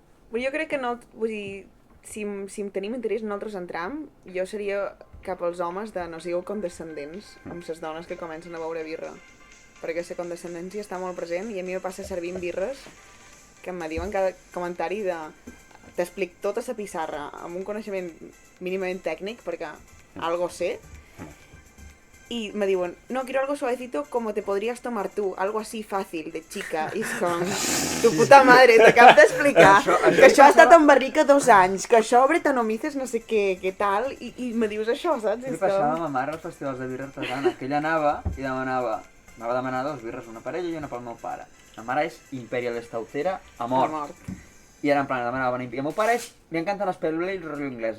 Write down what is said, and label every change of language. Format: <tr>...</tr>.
<ca>Jo crec que no, vull dir, si tenim interès nosaltres entram, jo seria cap als homes de no sigueu condescendents amb les dones que comencen a beure birra, perquè la condescendència està molt present i a mi me passa servint birres que em diuen cada comentari de t'explic tota la pissarra amb un coneixement mínimament tècnic perquè algo sé.</ca> <es>Y</es> <ca>me diuen,</ca> <es>no, quiero algo suavecito como te podrías tomar tú, algo así fácil, de chica.</es> <ca>I és com,</ca> <es>tu puta madre,</es> <ca>t'acabes d'explicar que això ha estat en barrica 2 anys, que això bretanomices no sé què tal, i me dius això, saps? Què passava a ma mare als festivals de birra artesana, que ella anava i demanava, va demanar 2 birres, una per ella i una pel meu pare. La mare és Imperial Stoutera a mort. I era en plan, demanava, i el meu pare li encanten les Pale Ale i el rotllo anglès.</ca>